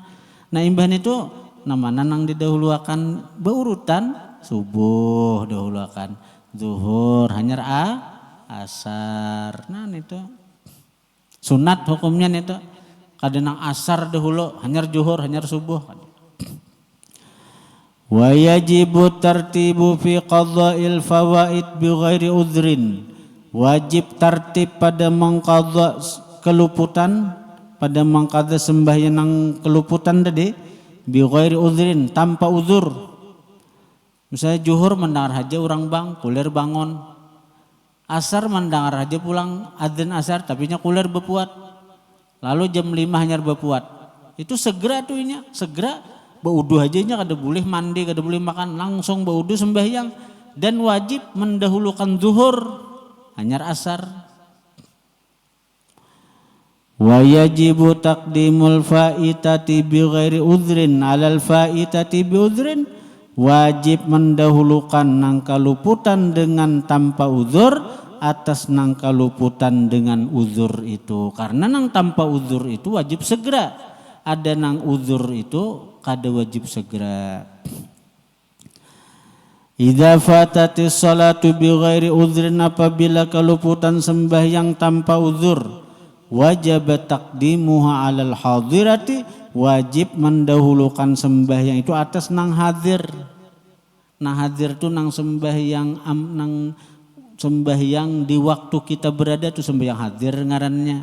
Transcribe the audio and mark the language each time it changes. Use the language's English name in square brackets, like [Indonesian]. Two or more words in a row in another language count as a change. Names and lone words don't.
[Banjar] Nah imbahan itu namanya nang didahuluakan berurutan, subuh dahuluakan, zuhur hanyar asar. Nah itu sunat hukumnya itu, kada nang asar dahulu hanyar zuhur hanyar subuh. [Arabic] ويجب الترتيب في قضاء الفوائد بغير عذر. [Banjar] Wajib tertib pada mengqadha keluputan, pada mengqadha sembahyang nang keluputan tadi [Arabic] بغير عذر, [Banjar] tanpa uzur. Misalnya zuhur mendengar haja orang bang kuler bangun, asar mendengar haja pulang adzan asar tapi nya kuler bepuat, lalu jam 5 hanyar bepuat, itu segera tuh nya segera baudu aja nya kada boleh mandi kada boleh makan, langsung baudu sembahyang. Dan wajib mendahulukan zuhur hanyar asar. [Arabic] ويجب تقديم الفائتة بغير عذر على الفائتة بعذر. [Banjar] Wajib mendahulukan nang kaluputan dengan tanpa uzur atas nang kaluputan dengan uzur itu. Karena nang tanpa uzur itu wajib segera, ada nang uzur itu kada wajib segera. [Arabic] إذا فاتت الصلاة بغير عذر, [Banjar] apabila kaluputan sembahyang tanpa uzur, [Arabic] واجب تقديمها على الحاضرة, [Banjar] wajib mendahulukan sembahyang itu atas nang hadir. Nah hadir itu nang sembahyang nang sembahyang di waktu kita berada itu sembahyang hadir ngarannya.